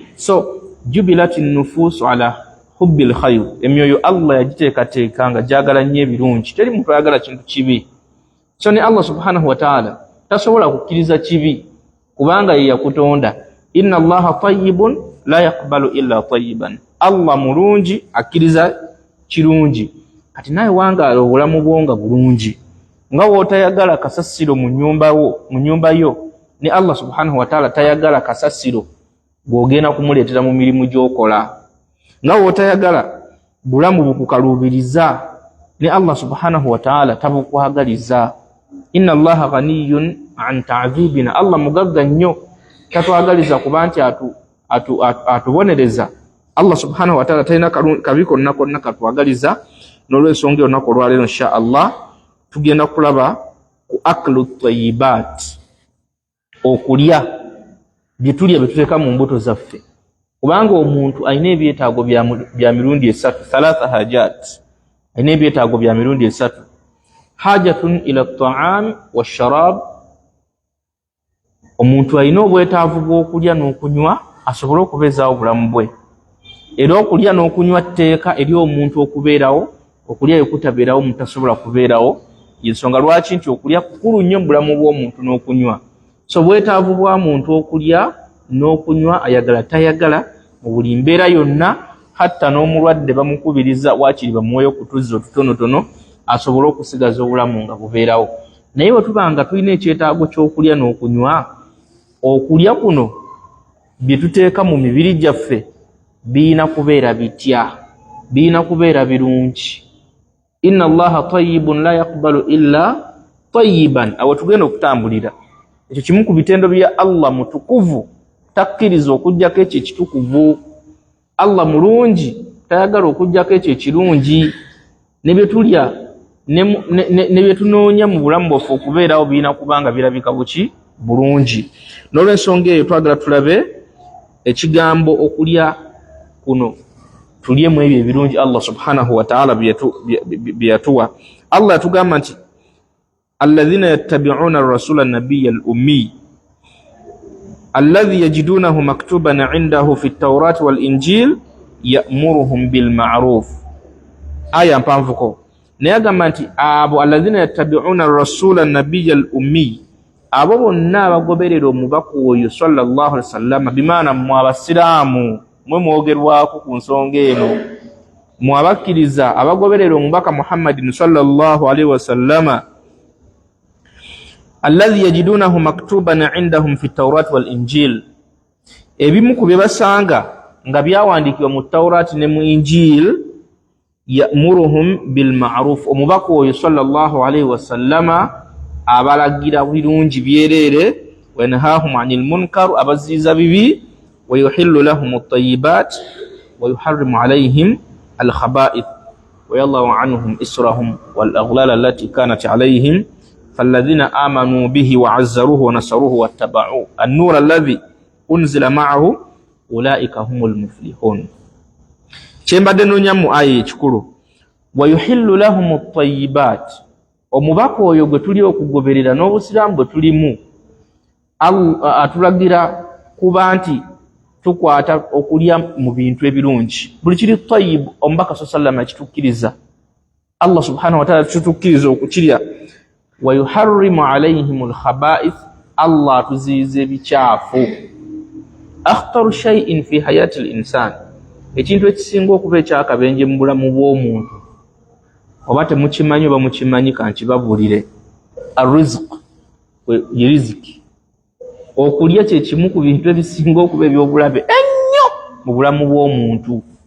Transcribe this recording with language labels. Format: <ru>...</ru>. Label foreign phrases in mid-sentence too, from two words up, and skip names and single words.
<ar>So جبلت النفوس على حب الخير.</ar> <lg>Emyoyo Allah yagiteekateeka nga gyagala nnyo ebirungi. Teri muntu ayagala kintu kibi. So ne Allah</lg> <ar>سبحانه وتعالى</ar> <lg>tasobola kukkiriza kibi kubanga ye yakutonda.</lg> <ar>إن الله طيب لا يقبل إلا طيبا.</ar> <lg>Allah mulungi, akkiriza kirungi. Kati naye wangaala obulamu bwo nga bulungi, nga wootayagala kasasiro mu nyumba yo, ne Allah</lg> <ar>سبحانه وتعالى</ar> <lg>tayagala kasasiro bw'ogenda kumuleetera mu mirimu gy'okola. Nga wootayagala bulamu bukukaluubiriza, ne Allah</lg> <ar>سبحانه وتعالى</ar> <lg>tabukwagaliza.</lg> <ar>إن الله غني عن تعذيبنا.</ar> <lg>Allah mugagga nnyo, tatwagaliza kuba nti atubonereza. Allah</lg> <ar>سبحانه وتعالى</ar> <lg>talina kabi konna konna katwagaliza. N'olw'ensonga olunaku olwaleero</lg> <ar>إن شاء الله</ar> <lg>tugenda kulaba ku</lg> <ar>أكل طيبات,</ar> <lg>okulya bye tulya bye tuteeka mu mbuto zaffe. Kubanga omuntu alina ebyetaago bya mirundi esatu,</lg> <ar>ثلاث حاجات.</ar> <lg>Alina ebyetaago bya mirundi esatu:</lg> <ar>حاجة إلى الطعام والشراب.</ar> <lg>Omuntu alina obwetaavu bw'okulya n'okunywa asobole okubeezaawo obulamu bwe. Era okulya n'okunywa tteeka eri omuntu okubeerawo. Okulya yekutabeerawo omuntu tasobola kubeerawo. Yensonga lwaki nti okulya kukulu nnyo mu bulamu bw'omuntu n'okunywa. so bwetaavu bwa muntu okulya n'okunywa ayagala tayagala mu buli mbeera yonna, hatta n'omulwadde bamukubiriza waakiri bamuweeyo ku tuzzi otutonotono asobole okusigaza obulamu nga bubeerawo. Naye bwe tuba nga tulina ekyetaago ky'okulya n'okunywa, okulya kuno bye tuteeka mu mibiri gyaffe biina kubeera bitya, biina kubeera birungi.</lg> <ar>إن الله طيب لا يقبل إلا طيبا.</ar> <lg>Awo tugenda okutambulira ekyo kimu ku bitendo bya Allah mutukuvu, takkiriza okujjako ekyo ekitukuvu. Allah mulungi, tayagala okujjako ekyo ekirungi. Ne bye tulya ne bye tunoonya mu bulamu bwaffe okubeerawo biina kubanga birabika buki bulungi. N'olw'ensonga eyo twagala tulabe ekigambo okulya kuno tulyemu ebyo ebirungi Allah</lg> <ar>سبحانه وتعالى</ar> <lg>bye yatuwa. Allah yatugamba nti</lg> <ar>الذين يتبعون الرسول النبي الأمي الذي يجدونه مكتوبا عندهم في التوراة والإنجيل يأمرهم بالمعروف.</ar> <lg>Aya mpanvuko naye agamba nti abo</lg> <ar>الذين يتبعون الرسول النبي الأمي,</ar> <lg>abo bonna abagoberera omubaka oyo</lg> <ar>صلى الله عليه وسلم,</ar> <lg>bimaana mu abasiraamu mwe mwogerwako ku nsonga eno, mu abakkiriza abagoberera omubaka Muhammadin</lg> <ar>صلى الله عليه وسلم, الذي يجدونه مكتوبا عندهم في التوراة والإنجيل,</ar> <lg>ebimu ku bye basanga nga byawandiikibwa mu Tawrati ne</lg> <ar>mu Injil, يأمرهم بالمعروف,</ar> <lg>omubaka oyo</lg> <ar>صلى الله عليه وسلم</ar> <lg>abalagira birungi byereere,</lg> <ar>وينهاهم عن المنكر,</ar> <lg>abaziza bibi,</lg> <ar>ويحل لهم الطيبات ويحرم عليهم الخبائث ويضع عنهم إصرهم والأغلال التي كانت عليهم فالذين آمنوا به وعزروه ونصروه واتبعوا النور الذي أنزل معه أولئك هم المفلحون.</ar> <lg>Kyembadde nonyamu aya ekikulu,</lg> <ar>ويحل لهم الطيبات,</ar> <lg>omubaka oyo gwe tuli okugoberera n'obusiraamu bwe tulimu atulagira kuba nti tukwata okulya mu bintu ebirungi, buli kiri tayyib omubaka sallallahu akitukkiriza, Allah</lg> <ar>سبحانه وتعالى</ar> <lg>tutukkiriza okukirya.</lg> <ar>ويحرم عليهم الخبائث,</ar> <lg>Allah atuziiza ebikyafu.</lg> <ar>أخطر شيء في حياة الإنسان,</ar> <lg>ekintu ekisinga okuba ekyakabenje mu bulamu bw'omuntu, oba temukimanyi oba mukimanyi kankibabulire, ar-rizq, riziki. Okulya kye kimu ku bintu ebisinga okuba ebyobulabe ennyo mu bulamu bw'omuntu.</lg>